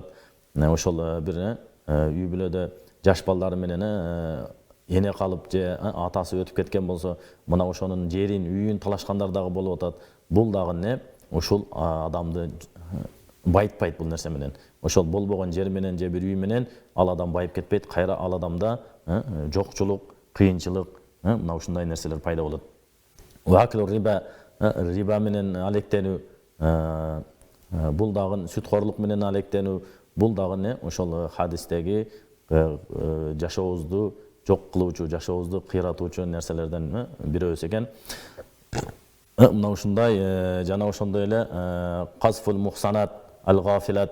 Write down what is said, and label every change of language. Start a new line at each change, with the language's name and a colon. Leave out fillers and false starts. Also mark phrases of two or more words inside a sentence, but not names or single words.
Kyrgyz: Ошол бир үй бүлөдө жаш балдары менен эне калып же атасы өтүп кеткен болсо, мына ошонун жерин, үйүн талашкандар дагы болуп атат. Бул дагы ушул адамды байытпайт бул нерсе менен. Ошол болбогон жер менен же бир үй менен ал адам байып кетпейт. Кайра ал адамда жокчулук, кыйынчылык, мына ушундай нерселер пайда болот.
Arabic: وأكل الربا,
Kyrgyz: риба менен алектенүү, бул дагы сүткорлук менен алектенүү, бул дагы ошол хадистеги жашообузду жок кылуучу, жашообузду кыйратуучу нерселерден бирөөсү экен. Мына ушундай жана ошондой эле
Arabic: قذف المحصنات الغافلات.